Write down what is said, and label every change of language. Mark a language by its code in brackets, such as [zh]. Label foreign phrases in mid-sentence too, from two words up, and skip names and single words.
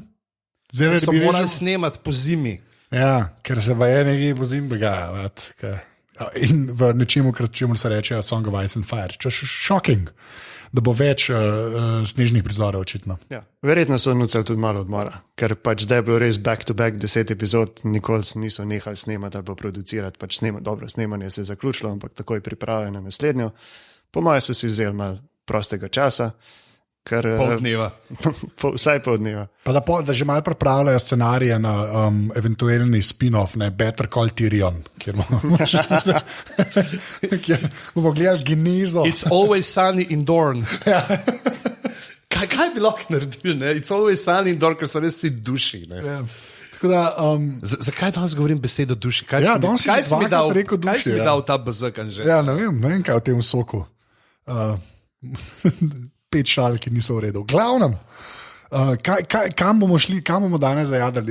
[sl] Zdaj so morali snemati po zimi. Ja, ker se v enegi po zimi dogaja. In v nečemu, čemu se reče Song of Ice and Fire. Shocking. da bo več snežnih prizorov očitno. Ja. Verjetno so nucali tudi malo odmora, ker pač zdaj je bilo res back-to-back 10 epizod, nikoli niso nehali snemati ali pa producirati. Pač dobro, snemanje se je zaključilo, ampak takoj pripravljeno na naslednjo. Po mojem so si vzeli malo prostega časa. Pol dneva. Vsaj pol dneva. Pa da že malo pripravljajo scenarije na eventualni spin-off, ne, Better Call Tyrion, kjer bomo gledali genezo. [en] It's always sunny in Dorne. [sl] Kaj bi lahko naredil? Ne? [en] It's always sunny in Dorne, [sl] ker so res vsi duši. Ja. Tako da, zakaj danes govorim besedo duši? Kaj si mi dal ta bazak? Ja, ne vem kaj v tem soku. 5 šal, ki niso v redu. Glavnem, kam bomo šli, kam bomo danes zajadali?